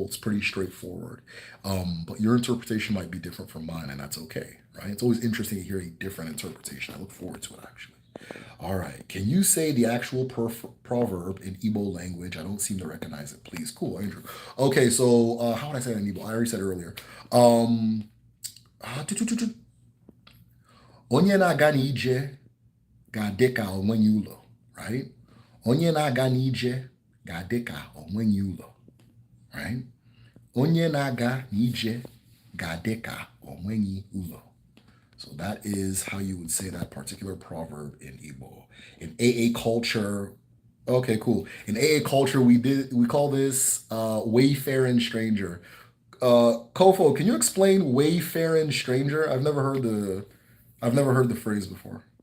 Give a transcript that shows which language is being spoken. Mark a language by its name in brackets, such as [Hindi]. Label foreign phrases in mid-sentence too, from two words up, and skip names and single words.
[English] It's pretty straightforward. But your interpretation might be different from mine, and that's okay, right? It's always interesting to hear a different interpretation. I look forward to it, actually. All right. Can you say the actual proverb in Igbo language? I don't seem to recognize it, please. Cool, Andrew. Okay, so how would I say it in Igbo? I already said it earlier. Um, ah, tu- tu- tu- tu- [Igbo] Onye na-aga n'ije ga-adị ka onwenye ụlọ, right? Onye na-aga n'ije ga-adị ka onwenye ụlọ, right? Onye na-aga n'ije ga-adị ka onwenye ụlọ. [English] So that is how you would say that particular proverb in Igbo. In AA culture, okay, cool. In AA culture, we call this wayfaring stranger. Kofo, can you explain wayfaring stranger? I've never heard the phrase before.